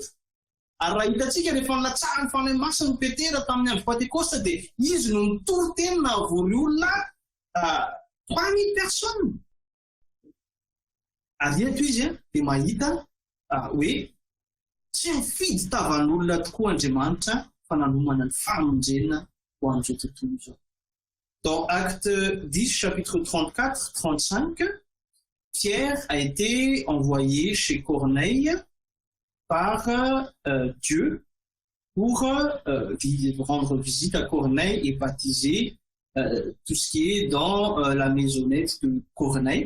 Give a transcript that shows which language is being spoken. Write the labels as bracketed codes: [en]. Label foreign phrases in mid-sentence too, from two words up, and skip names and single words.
[mg] Ary raha hitantsika rehefa nilatsara ny fanahy masina ny Petera tamin'ny andro Pentekosta dia izy no nitory teny na vory olona 3000 personnes. Ary eto izy dia mahita hoe tsy mifidy tavan'olona tokoa Andriamanitra fa nanomana ny famonjena ho amin'izao tontolo izao. [fr] Dans Acte 10, chapitre 34-35, Pierre a été envoyé chez Corneille par Dieu pour rendre visite à Corneille et baptiser tout ce qui est dans la maisonnette de Corneille.